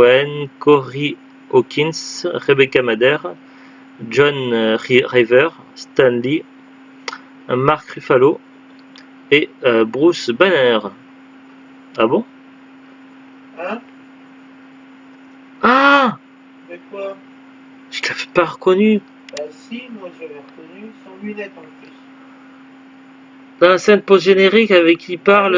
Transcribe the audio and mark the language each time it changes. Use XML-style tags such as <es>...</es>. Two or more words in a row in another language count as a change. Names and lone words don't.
<fr>Cohen, Corey Hawkins, Rebecca Mader, John River, Stan Lee, Mark Ruffalo et Bruce Banner. Ah bon? Hein? Ah! De quoi? Je l'avais pas reconnu. Bah si, moi je l'avais reconnu, sans lunettes en plus. Dans la scène post-générique avec qui il parle,</fr>